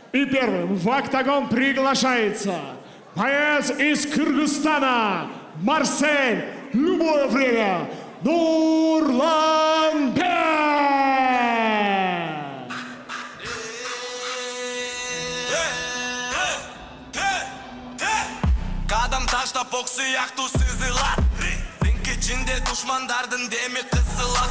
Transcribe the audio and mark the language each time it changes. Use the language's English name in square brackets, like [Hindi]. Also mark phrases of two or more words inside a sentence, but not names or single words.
[Russian] И первым в октагон приглашается боец из Кыргызстана Марсель. Любое время. Нурланбек. [Kyrgyz] Кадам таштап ок сыяктуу сызылат. Ринг ичинде душмандардын деми кысылат.